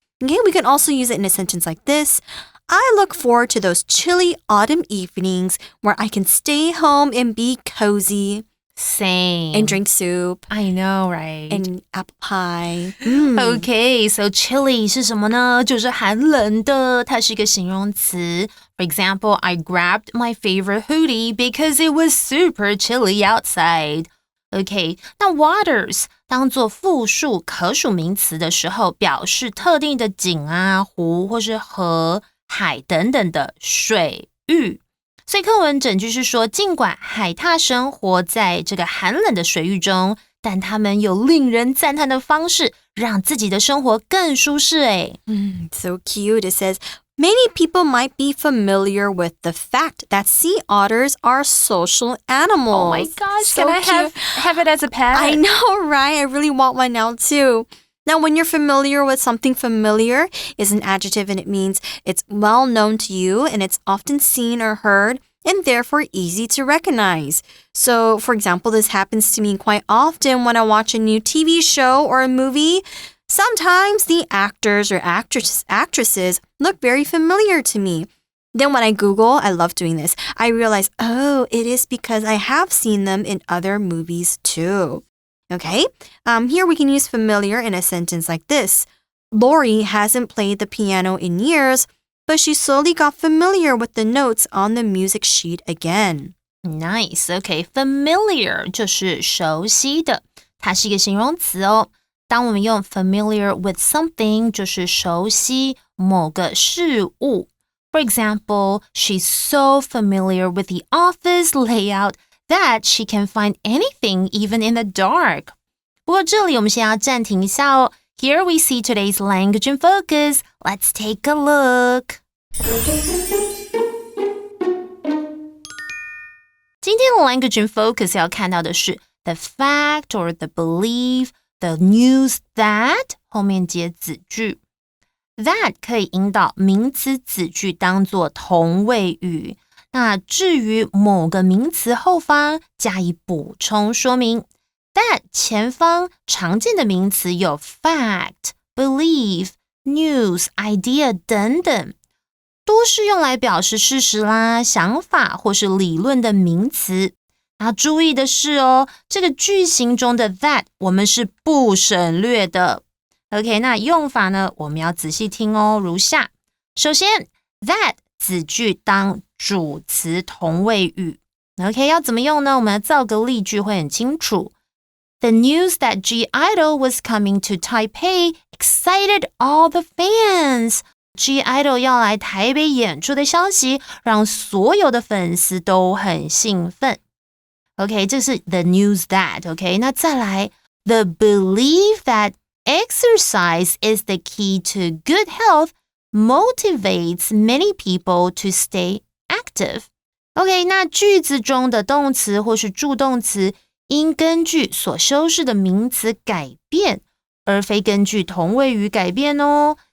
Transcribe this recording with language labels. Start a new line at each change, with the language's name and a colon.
English: Okay, we can also use it in a sentence like this. I look forward to those chilly autumn evenings where I can stay home and be cozy. Same. And drink soup. I know, right? And apple pie.
Chinese: Okay, so chilly 是什么呢？就是寒冷的，它是一个形容词。
English: For example, I grabbed my favorite hoodie because it was super chilly outside.
Chinese: OK, 那 waters 当作复数可数名词的时候，表示特定的井啊、湖或是河、海等等的水域。所以课文整句是说，尽管海獭生活在这个寒冷的水域中，但他们有令人赞叹的方式，让自己的生活更舒适。
English: So cute. It says, many people might be familiar with the fact that sea otters are social animals. Oh my gosh, so can I have it as a pet? I know, right? I really want one now too. Now, when you're familiar with something, familiar is an adjective and it means it's well known to you and it's often seen or heard and therefore easy to recognize. So, for example, this happens to me quite often when I watch a new TV show or a movie. Sometimes the actors or actresses look very familiar to me. Then when I Google, I love doing this, I realize, oh, it is because I have seen them in other movies too. Okay, here we can use familiar in a sentence like this. Lori hasn't played the piano in years, but she slowly got familiar with the notes on the music sheet again.
Chinese: Nice, okay, familiar 就是熟悉的，它是一个形容词哦。当我们用
English: familiar with something
Chinese: 就是熟悉某个事物。
English: For example, she's so familiar with the office layout that she can find anything even in the dark.
Chinese: 不过这里我们先要暂停一下哦。
English: Here we see today's language in focus. Let's take a look.
Chinese: 今天的
English: language in focus
Chinese: 要看到的是
English: the fact or the belief, the news that
Chinese: 后面接子句。 That 可以引导名词子句当作同位语。那至于某个名词后方加以补充说明。 That 前方常见的名词有 fact, belief, news, idea 等等，多是用来表示事实啦、想法或是理论的名词。那注意的是哦，这个句型中的 that 我们是不省略的。 OK， 那用法呢，我们要仔细听哦，如下。首先 that 子句当主词同位语。 OK， 要怎么用呢？我们要造个例句会很清楚。
English: The news that G Idol was coming to Taipei excited all the fans.
Chinese: G Idol 要来台北演出的消息，让所有的粉丝都很兴奋。 OK， 这是
English: the news that。
Chinese: OK， 那再来
English: the belief that exercise is the key to good health motivates many people to stay active。
Chinese: OK， 那句子中的动词或是助动词应根据所修饰的名词改变，而非根据同位语改变哦。